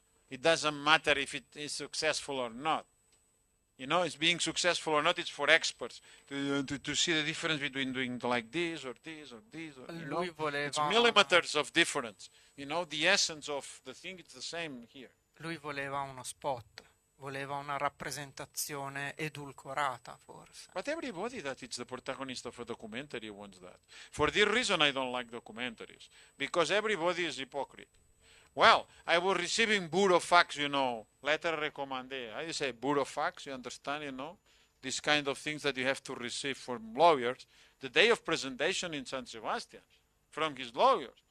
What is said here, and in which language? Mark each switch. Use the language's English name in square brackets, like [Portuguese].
[English] It doesn't matter if it is successful or not. It's being successful or not, it's for experts to see the difference between doing like this or this or this. It's millimeters of difference. The essence of the thing, it's the same here. [Italian] Lui voleva uno spot, voleva una rappresentazione edulcorata, forse. [English] But everybody that is the protagonist of a documentary wants that. For this reason, I don't like documentaries, because everybody is hypocrite. Well, I was receiving burofax, letter recommendé. I say burofax, you understand, these kind of things that you have to receive from lawyers the day of presentation in San Sebastian from his lawyers.